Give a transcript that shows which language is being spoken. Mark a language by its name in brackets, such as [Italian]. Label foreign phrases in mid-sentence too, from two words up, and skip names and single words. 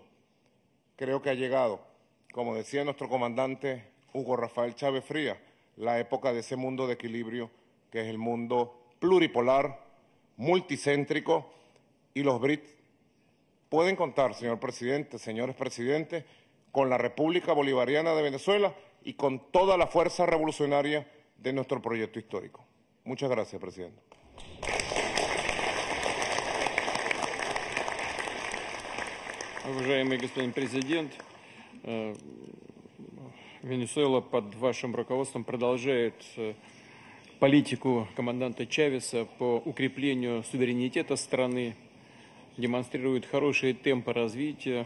[Spanish] Creo que ha llegado, como decía nuestro comandante Hugo Rafael Chávez Frías, la época de ese mundo de equilibrio, que es el mundo pluripolar, multicéntrico, y los BRICS pueden contar, señor presidente, señores presidentes, con la República Bolivariana de Venezuela y con toda la fuerza revolucionaria de nuestro proyecto histórico. Muchas gracias, presidente. [Russian] Уважаемый господин президент, Венесуэла под вашим руководством продолжает политику команданта Чавеса по укреплению суверенитета страны, демонстрирует хорошие темпы развития.